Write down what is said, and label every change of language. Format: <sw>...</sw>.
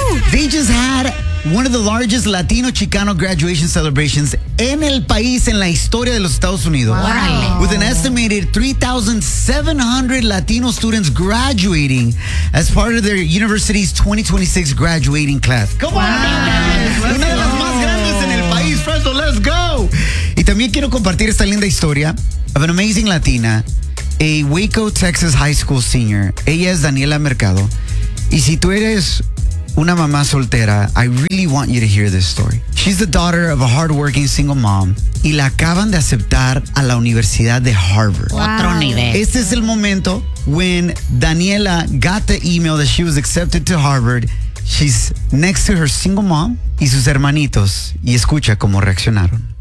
<en>They just had one of the largest Latino-Chicano graduation celebrations</en> <es>en el país, en la historia de los Estados Unidos. Wow.</es> <en>With an estimated 3,700 Latino students graduating as part of their university's 2026 graduating class. Come on, wow.</en> <es>Una de las más grandes en el país, Fresno,</es> <en>let's go.</en> <es>Y también quiero compartir esta linda historia</es> <en>of an amazing Latina, a Waco, Texas high school senior.</en> <es>Ella es Daniela Mercado. Y si tú eres una mamá soltera,</es> <en>I really want you to hear this story. She's the daughter of a hardworking single mom</en> <es>y la acaban de aceptar a la Universidad de Harvard. Wow. Otro nivel. Este es el momento</es> <en>when Daniela got the email that she was accepted to Harvard. She's next to her single mom</en> <es>y sus hermanitos y escucha cómo reaccionaron.</es>